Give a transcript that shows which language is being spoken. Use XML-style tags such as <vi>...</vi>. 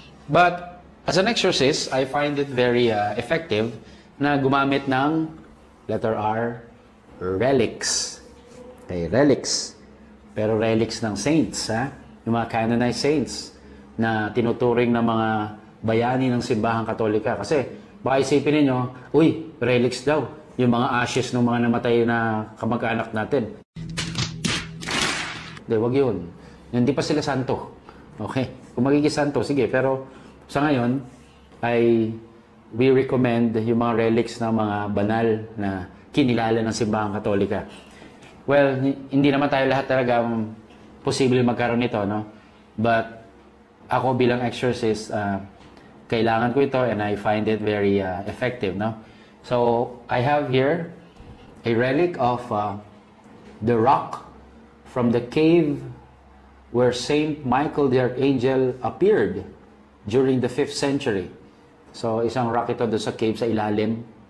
<en>But, as an exorcist, I find it very effective</en> <tl>na gumamit ng letter</tl> <en>R, relics.</en> <tl>Okay, relics. Pero relics ng saints, ha? Yung mga canonized saints na tinuturing ng mga bayani ng simbahang katolika. Kasi, baka isipin ninyo, uy, relics daw. Yung mga ashes ng mga namatay na kamag-anak natin. Hindi, wag yun. Hindi pa sila santo. Okay? Kung magiging santo, sige. Pero sa ngayon, ay</tl> <en>we recommend</en> <tl>yung mga relics ng mga banal na kinilala ng simbahang katolika. Well, hindi naman tayo lahat talaga posible magkaroon nito, no?</tl> <en>But</en> <tl>ako bilang exorcist, kailangan ko ito</tl> <en>and I find it very effective, no? So, I have here a relic of the rock from the cave where Saint Michael the Archangel appeared during the 5th century.</en> <tl>So, isang rock ito doon sa cave sa ilalim.</tl>